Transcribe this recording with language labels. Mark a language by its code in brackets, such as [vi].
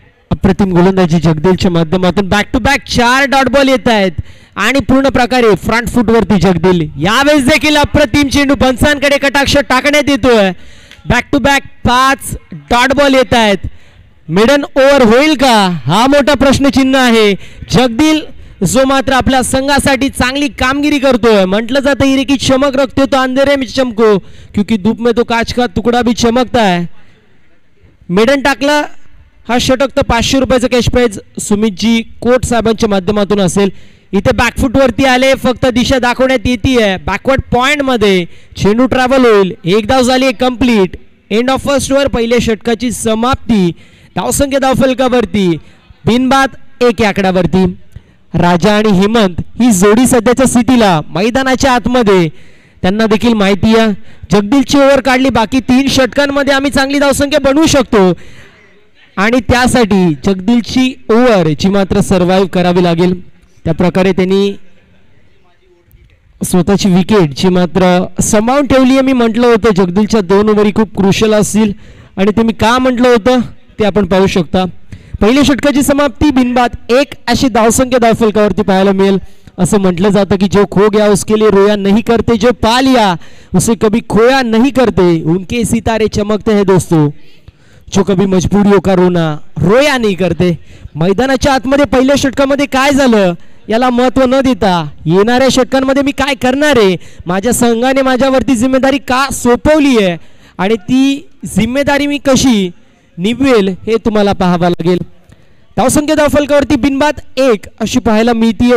[mr] अप्रतिम गोलंदाजी जगदीलच्या माध्यमातून back to back 4 dot ball येत आहेत आणि पूर्ण प्रकारे फ्रंट फुट वरती जगदील. यावेळेस देखील अप्रतिम चेंडू पंचांकडे कटाक्ष टाकण्यात येतोय. Back to back 5 dot ball येत आहेत. मिडन ओव्हर होईल का हा मोठा प्रश्नचिन्ह आहे. जगदील जो मात्र आपल्या संघासाठी चांगली कामगिरी करतोय. [hi] म्हटलं जातं हिरे की चमक रखते तो अंधेरे में चमको क्योंकि धूप में तो कांच का तुकडा भी चमकता है. [mr] मिडन टाकला हा षटक तर 500 रुपयाचं कॅश प्राइज सुमितजी कोट साहेबांच्या माध्यमातून असेल. इथे बॅकफुट वरती आले फक्त दिशा दाखवण्यात येते. बॅकवर्ड पॉइंट मध्ये चेंडू ट्रॅव्हल होईल. एक धाव झाली complete. [en] end of first over [mr] पहिल्या षटकाची समाप्ती. धावसंख्या धावफलकावरती बिनबाद 1 आकड्यावरती. राजा आणि हेमंत ही जोडी सध्याच्या स्थितीला मैदानाच्या आतमध्ये त्यांना देखील माहिती आहे जगदीलची ओव्हर काढली बाकी 3 षटकांमध्ये आम्ही चांगली धावसंख्या बनवू शकतो आणि त्यासाठी जगदीलची ओव्हर जी मात्र सर्व्हाइव्ह करावी लागेल. त्या प्रकारे त्यांनी स्वतःची विकेट जी मात्र सांभाळून ठेवली आहे. मी म्हटलं होतं जगदीलच्या 2 ओव्हरी खूप क्रुशियल असतील आणि ते मी का म्हटलं होतं ते आपण पाहू शकता. पहिल्या षटकाची समाप्ती बिनबाद 1 अशी धावसंख्या धावफलकावरती पाहायला मिळेल. [hi] असं म्हटलं जातं की जो खो गया उसके लिए रोया नहीं करते, जो पा लिया उसे कभी खोया नहीं करते. उनके सितारे चमकते हैं दोस्तों, जो कभी मजबूरियों का रोया नहीं करते. [mr] मैदानाच्या आतमध्ये पहिल्या षटकामध्ये काय झालं याला महत्त्व न देता येणाऱ्या षटकांमध्ये मी काय करणार आहे, माझ्या संघाने माझ्यावरती जिम्मेदारी का सोपवली आहे आणि ती जिम्मेदारी मी कशी निभवेल हे तुम्हाला पाहावं लागेल. धावसंख्या धावफलकावरती बिनबाद 1 अशी पाहायला मिळतीये.